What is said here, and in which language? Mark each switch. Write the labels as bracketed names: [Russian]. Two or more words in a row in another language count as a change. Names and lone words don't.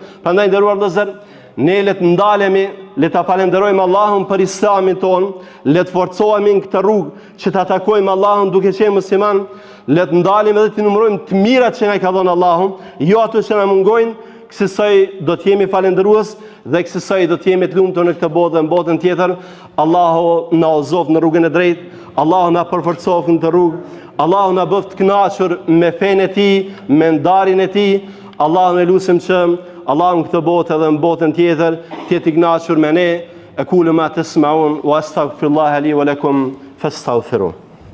[Albanian] Prandaj nderuar vëllezër, ne le të ndalemi, le ta falenderojmë Allahun për Islamin ton, le të forcohemi në këtë rrugë që ta takojmë Allahun duke qenë musliman, le të ndalemi dhe të numërojmë të mirat që na i ka dhënë Allahu, jo ato që na mungojnë, kësaj do të jemi falendërues dhe kësaj do të jemi të lumtur në këtë botë dhe në botën tjetër. Allahu na udhëzoft në rrugën e drejtë, Allahu na përforcoft në të rrugë, Allahu na bëft të kënaqur me fenë e tij, me ndarjen e tij. Allahu ne lutem që Allahu në këtë botë dhe në botën tjetër të jetë i kënaqur me ne. [Arabic] أقول ما تسمعون وأستغفر الله لي ولكم فاستغفروه.